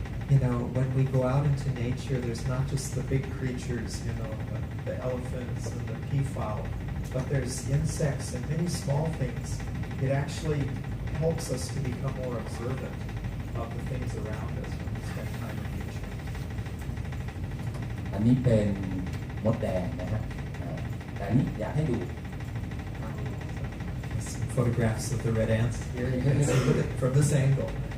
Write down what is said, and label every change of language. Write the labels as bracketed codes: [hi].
[en] you know, when we go out into nature, there's not just the big creatures, you know, the elephants and the peafowl, but there's insects and many small things. It actually helps us to become more observant of the things around us when we spend time in nature. [th] อันนี้เป็นมดแดงนะฮะแต่อันนี้อยากให้ดู [en] Some photographs of the red ants here. You can see it from this angle.